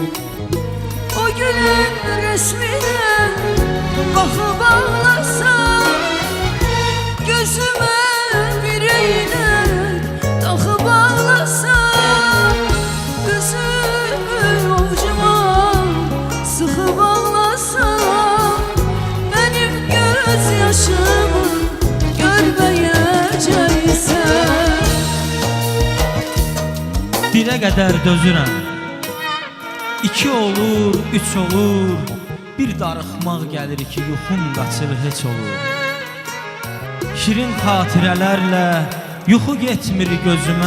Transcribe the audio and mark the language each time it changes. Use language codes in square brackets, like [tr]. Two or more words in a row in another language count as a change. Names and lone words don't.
[tr] O gülün resmine bakıp ağlasam, gözüme bir iğne takıp ağlasam, üzümü avucuma sıkıp ağlasam, benim gözyaşımı görmeyeceksen. [az] Dirə qədər dözürəm, 2 olur, 3 olur. Bir darıxmaq gəlir ki, yuxum qaçır heç olur. Şirin xatirələrlə yuxu getmir gözümə.